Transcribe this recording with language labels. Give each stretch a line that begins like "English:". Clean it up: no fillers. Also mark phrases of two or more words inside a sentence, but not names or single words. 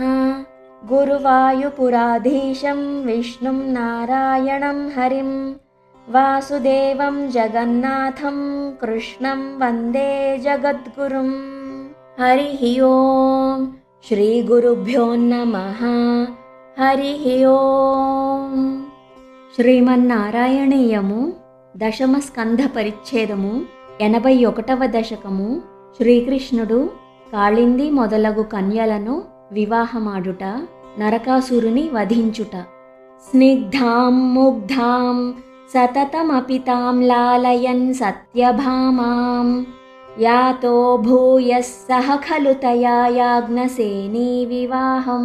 Sanskrit: गुरुवायुपुराधीशं विष्णुं नारायणं हरिं वासुदेवं जगन्नाथं कृष्णं वन्दे जगद्गुरुं। हरिः ओम् श्रीगुरुभ्यो नमः। हरिः ओम्।
Telugu: శ్రీమన్నారాయణీయము దశమ స్కంధ పరిచ్ఛేదము 81వ దశకము. శ్రీకృష్ణుడు కాళింది మొదలగు కన్యలను వివాహమాడుట, నరకాసురుని వధించుట.
Sanskrit: స్నిగ్ధాం ముగ్ధాం సతతమపి తాం లాలయన్ సత్యభామాం యాతో భూయః సహ ఖలు తయా యాజ్ఞసేనీ వివాహం.